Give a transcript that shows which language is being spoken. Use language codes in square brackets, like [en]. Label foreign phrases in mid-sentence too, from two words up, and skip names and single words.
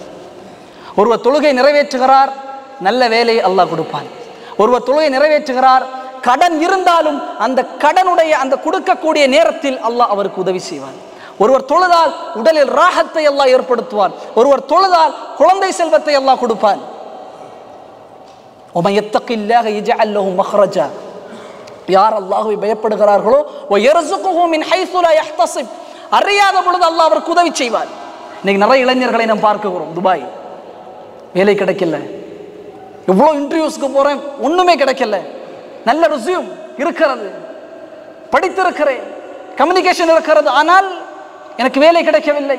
[ta] ஒருவர் தொழுகை நிறைவேற்றுகிறார், நல்ல வேலையை அல்லாஹ் கொடுப்பான். ஒருவர் தொழுகை நிறைவேற்றுகிறார், கடன் இருந்தாலும் அந்த கடனுடைய அந்த கொடுக்கக்கூடிய நேரத்தில் அல்லாஹ் அவருக்கு உதவி செய்வான். ஒருவர் தொழுதால் உடலில் ராஹத்தை அல்லாஹ் ஏற்படுத்துவான். ஒருவர் தொழுதால் குழந்தை செல்வத்தை அல்லாஹ் கொடுப்பான். [ar] وَمَن يَتَّقِ اللَّهَ يَجْعَلْ لَهُ مَخْرَجًا, [ta] யார் அல்லாஹ்வை பயப்படுகிறார்களோ [ar] وَيَرْزُقْهُ مِنْ حَيْثُ لَا يَحْتَسِبْ, [ta] அறியாத பொழுது அல்லாஹ் அவருக்கு உதவி செய்வார். இன்னைக்கு நிறைய இளைஞர்களை நாம் பார்க்கிறோம். துபாய் வேலை கிடைக்கல, எவ்வளோ இன்டர்வியூஸ்க்கு போறேன், ஒண்ணுமே கிடைக்கல. நல்ல ரிஸ்யூம் இருக்கிறது, படித்திருக்கிறேன், கம்யூனிகேஷன் இருக்கிறது, ஆனால் எனக்கு வேலை கிடைக்கவில்லை.